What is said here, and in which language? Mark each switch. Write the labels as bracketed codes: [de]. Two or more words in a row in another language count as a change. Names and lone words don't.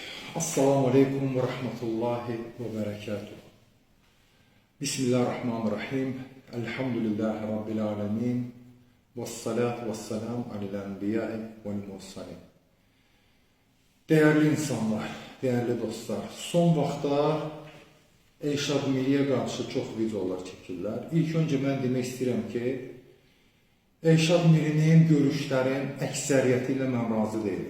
[ar] السلام عليكم ورحمة الله وبركاته. بسم الله الرحمن الرحيم. الحمد لله رب العالمين. والصلاة والسلام على الأنبياء والمرسلين. [az] Değerli insanlar, değerli dostlar, son vaxtlar Elşad Miriyə qarşı çox videolar çəkirlər. İlk öncə mən demək istəyirəm ki, Elşad Mirinin görüşlərin əksəriyyəti ilə mən razı deyiləm.